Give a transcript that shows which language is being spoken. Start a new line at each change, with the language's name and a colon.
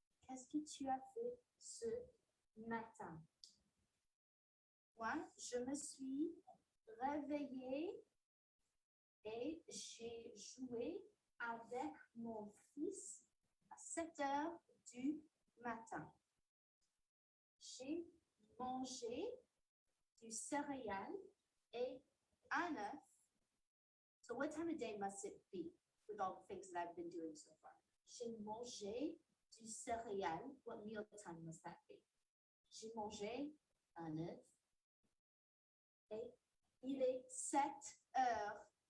French: Qu'est-ce que tu as fait ce matin? Moi, je me suis réveillée et j'ai joué avec mon fils à 7 heures du matin. J'ai mangé du céréales et un œuf.
English: So what time of day must it be with all the things that I've been doing so far?
French: J'ai mangé du céréales.
English: What meal time must that be?
French: J'ai mangé un œuf et il est 7 heures.